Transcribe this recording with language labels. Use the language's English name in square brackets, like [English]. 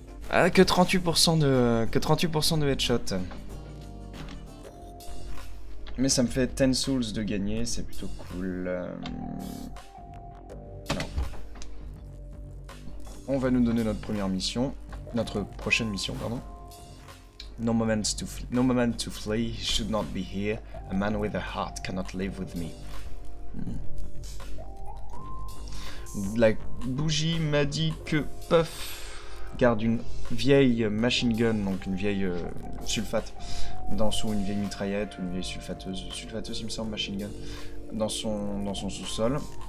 [French] Ah, que 38% de headshot. Mais ça me fait 10 souls de gagner, c'est plutôt cool. Non. On va nous donner notre première mission. Notre prochaine mission, pardon. [English] No moment to flee, should not be here. A man with a heart cannot live with me. [French] La bougie m'a dit que Puff garde une vieille machine gun, donc une vieille sulfate, ou une vieille mitraillette, ou une vieille sulfateuse, il me semble, machine gun, dans son sous-sol.